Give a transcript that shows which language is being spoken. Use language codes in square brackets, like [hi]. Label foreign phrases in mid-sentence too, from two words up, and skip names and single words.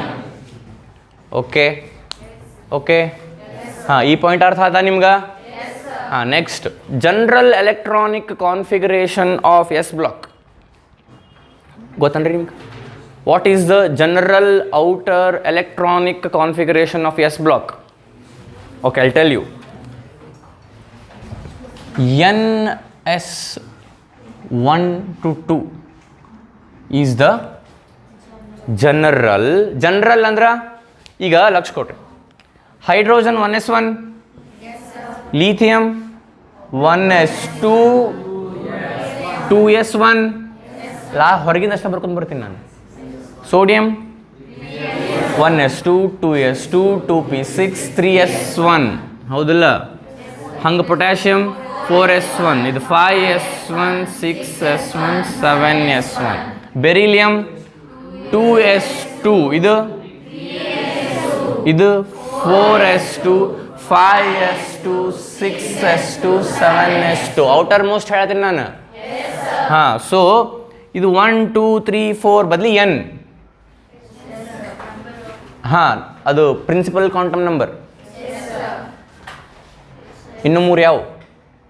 [kn] ಓಕೆ ಹಾಂ, ಈ ಪಾಯಿಂಟ್ ಅರ್ಥ ಆಯ್ತಾ ನಿಮ್ಗೆ? ಹಾಂ. [en] Next, general electronic configuration of S block [kn] ಗೊತ್ತನ್ರಿ ನಿಮ್ಗೆ? [en] What is the general outer electronic configuration of S block? ಓಕೆ, I tell you. ns1 to 2 is the general [kn] ಅಂದ್ರೆ, ಈಗ ಲಕ್ಷ ಕೊಟ್ರಿ. ಹೈಡ್ರೋಜನ್ 1s1, ಲಿಥಿಯಂ 1s2, 2s1. ಹೊರಗಿಂದ ಅಷ್ಟೇ ಬರ್ಕೊಂಡು ಬರ್ತೀನಿ ನಾನು. ಸೋಡಿಯಂ 1s2, 2s2, 2p6, 3s1, ಹೌದಲ್ಲ? ಹಂಗೆ ಪೊಟ್ಯಾಷಿಯಂ 4s1, ಇದು 5s1, 6s1, 7s1. ಬೆರಿಲಿಯಂ 2s2, ಇದು 4s2, 5s2, 6s2, 7s2. [en] outer most [kn] ಹೇಳ್ತೀನಿ ನಾನು. ಹಾಂ. ಸೊ ಇದು 1 2 3 4 ಬದಲಿ n. [en] ಹಾಂ, ಅದು principal quantum number. [kn] ಇನ್ನು 3 ಯಾವ?